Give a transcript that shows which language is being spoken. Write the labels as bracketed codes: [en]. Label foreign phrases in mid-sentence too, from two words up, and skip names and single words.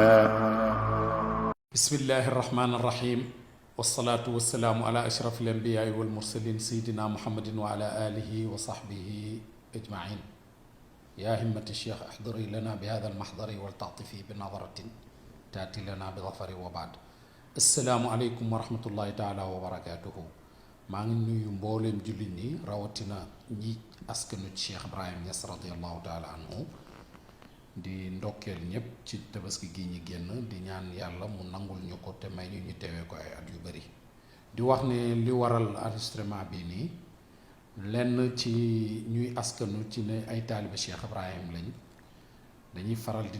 [ar] بسم الله الرحمن الرحيم والصلاة والسلام على أشرف الأنبياء والمرسلين سيدنا محمد وعلى آله وصحبه أجمعين يا همة الشيخ احضري لنا بهذا المحضر والتعطفي بنظرة تأتي لنا بظفر وبعد السلام عليكم ورحمة الله تعالى وبركاته [wo] maa ngi nuyu mbooleem jullit ñi rawatina ñi askanu Cheikh Ibrahim Niass radiyallahu taala anhu di ndokkeel ñëpp ci tabaski gi ñi génn di ñaan yàlla mu nangul ñu ko te may ñu ñu teewee ko ay at yu bari di wax ne li waral enregistrement bi nii lenn ci ñuy askanu ci ne ay taaliba Cheikh Ibrahim lañ dañuy faral di